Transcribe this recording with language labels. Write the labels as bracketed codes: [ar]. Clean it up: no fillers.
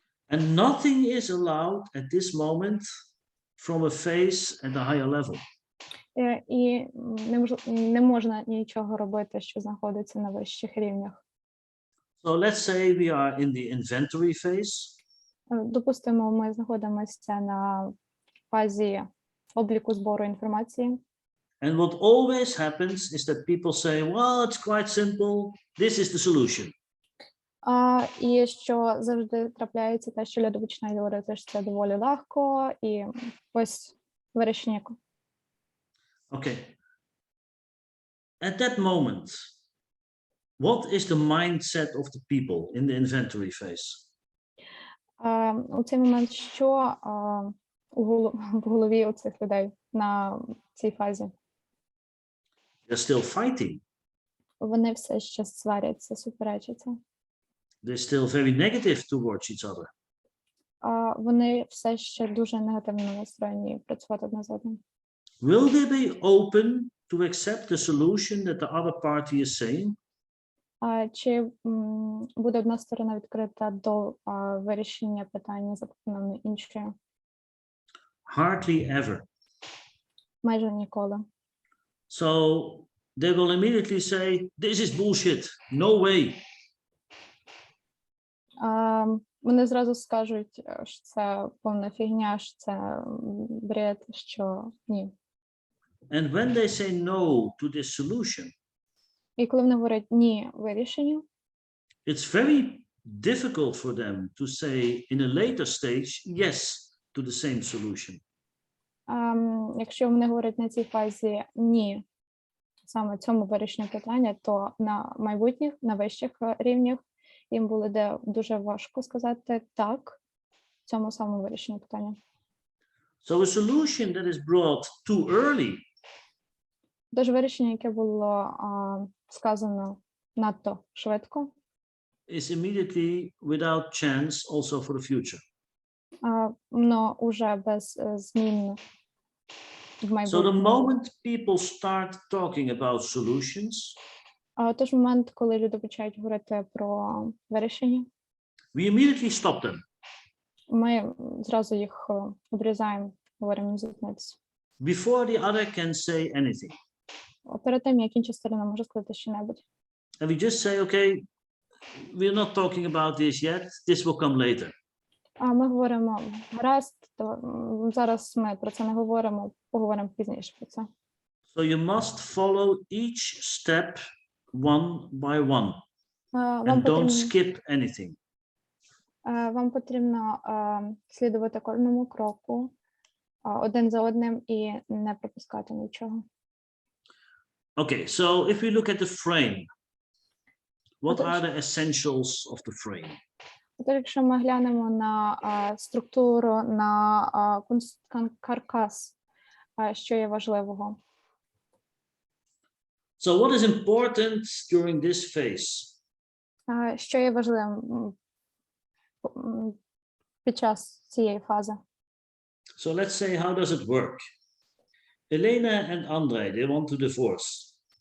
[en] And nothing is allowed at this moment from a phase at a higher level. [uk] І не можна нічого робити, що знаходиться на вищих рівнях. [en] So let's say we are in the inventory phase. [uk] Допустимо, ми знаходимося на фазі обліку збору інформації. [en] And what always happens is that people say, well, it's quite simple. This is the solution. [uk] І що завжди трапляється те, що люди починають говорити, що це доволі легко, і ось вирішення. [en] Okay. At that moment, what is the mindset of the people in the inventory phase? [uk] У цей момент, що в голові у цих людей на цій фазі? [en] They're still fighting. [uk] Вони все ще сваряться, суперечаться. [en] They're still very negative towards each other. [uk] Вони все ще дуже негативно настроєні працювати одне з одним. [en] Will they be open to accept the solution that the other party is saying? [uk] Чи буде одна сторона відкрита до вирішення питання запропонованої іншою? [en] Hardly ever. [uk] Майже ніколи. [en] So they will immediately say, this is bullshit, no way. [uk] Вони зразу скажуть, що це повна фігня, що це бред, що ні. [en] And when they say no to this solution, [uk] І коли вони говорять ні вирішенню, [en] it's very difficult for them to say in a later stage yes to the same solution. [uk] Якщо вони говорять на цій фазі ні саме цьому вирішенню питання, то на майбутніх, на вищих рівнях їм буде дуже важко сказати так цьому самому вирішенню питання. [en] So a solution that is brought too early [uk] Тож вирішення, яке було сказано надто швидко, [en] is immediately without chance also for the future. [uk] но уже без змін в [en] So the [uk] майбутньому. [en] moment people start talking about solutions, [uk] Тож момент, коли люди починають говорити про вирішення, [en] we immediately stop them. [uk] ми зразу їх обрізаємо, говоримо зупинитися. [en] Before the other can say anything. [uk] Перед тим, як інша сторона може сказати що-небудь. [en] And we just say, okay, we're not talking about this yet, this will come later. [uk] Ми говоримо гаразд, то зараз ми про це не говоримо, поговоримо пізніше про це. [en] So you must follow each step one by one and don't skip anything. [uk] Вам потрібно слідувати кожному кроку один за одним і не пропускати нічого. [en] Okay, so if we look at the frame, what are the essentials of the frame? [uk] Тож, якщо ми глянемо на структуру, на каркас, що є важливого? [en] So what is important during this phase? [uk] Що є важливим під час цієї фази? [en] So let's say, how does it work? Elena and Andrei, they want to divorce.